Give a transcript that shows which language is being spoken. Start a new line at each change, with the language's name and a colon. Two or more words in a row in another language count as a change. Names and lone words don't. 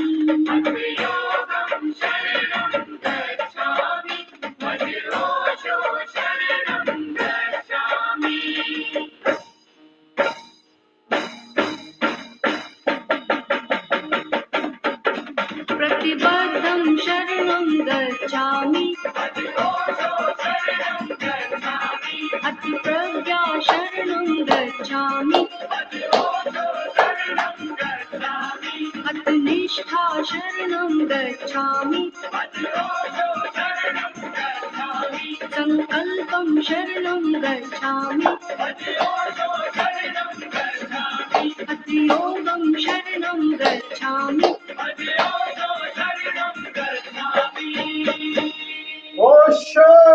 Sanskrit: अथ शरणं गच्छामि भजोषो शरणं गच्छामि। प्रतिबद्धं शरणं गच्छामि अथ प्रज्ञा शरणं गच्छामि अथ निष्ठा शरणं गच्छामि संकल्पं शरणं गच्छामि अथ योगं शरणं गच्छामि। ओशो।